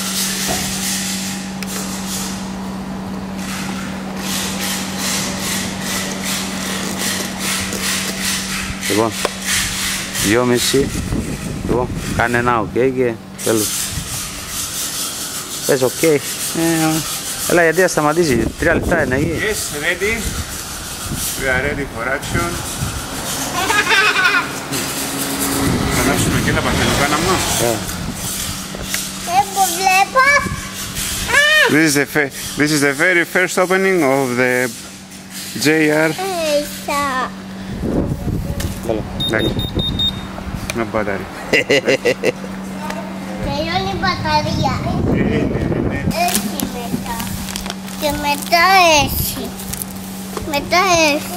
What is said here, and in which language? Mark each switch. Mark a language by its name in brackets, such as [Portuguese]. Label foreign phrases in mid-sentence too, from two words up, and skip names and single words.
[Greek] Λοιπόν, 2,5. Λοιπόν, κάνε ένα οκ και τέλος. Πες οκ. Έλα, γιατί θα σταματήσει, 3 λεπτά είναι εκεί. [English] Yes, ready. We are ready for action. [Greek] Θα ανάψουμε και τα παθελοκάναμα. Δεν το βλέπω. [English] This is the very first opening of the JR. [Greek] Καλά. Εντάξει. Με μπαταρία. Τελειώνει η μπαταρία. Έχει μετά. Και μετά έχει. Μετά έχει.